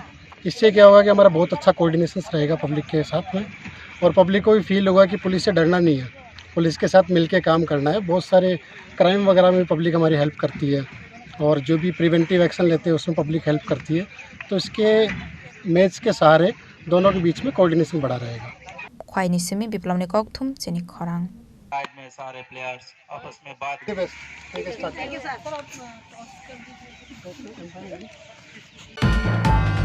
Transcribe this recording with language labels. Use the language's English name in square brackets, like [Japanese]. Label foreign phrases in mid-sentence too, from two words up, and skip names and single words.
[Hindi] इससे क्या होगा कि हमारा बहुत अच्छा कोऑर्डिनेशन रहेगा पब्लिक के साथ में, और पब्लिक को भी फील होगा कि पुलिस से डरना नहीं है, पुलिस के साथ मिलके काम करना है। बहुत सारे क्राइम वगैरह में पब्लिक हमारी हेल्प करती है, और जो भी [English] preventive action [Hindi] लेते हैं उसमें पब्लिक हेल्प करती है। तो इसके मैच के सहारे दोनों के बीच में कोऑर्डिनेशन बढ़ा रहेगा। [Kok Borok] Khowai ni simi biplawni kok thum Chini Khorang. [Hindi] साइड में सारे प्लेयर्स आपस में बात [English] thank you sir.